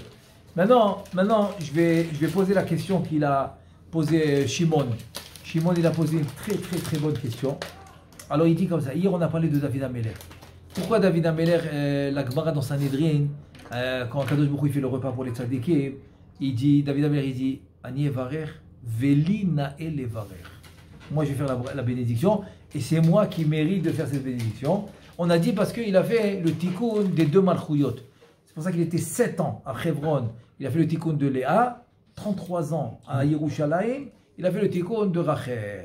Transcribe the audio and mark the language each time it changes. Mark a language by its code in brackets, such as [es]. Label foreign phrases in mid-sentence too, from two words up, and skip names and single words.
[fr] Maintenant, je vais poser la question qu'il a posée Shimon. Shimon, il a posé une très bonne question. Alors, il dit comme ça. Hier, on a parlé de David Ameler. Pourquoi David Ameler, la Gemara dans Sanhedrin, quand [he] Kadosh Baruch Hu [fr] fait le repas pour les tzadikim, David Ameler, il dit [he] אני אברך, ולי נאה לברך. [fr] Moi, je vais faire la bénédiction, et c'est moi qui mérite de faire cette bénédiction. On a dit parce qu'il a fait le tikkun des deux malchouyot. C'est pour ça qu'il était 7 ans à Hebron. Il a fait le tikkun de Léa, 33 ans à Yerushalayim, il a fait le tikkun de Rachel.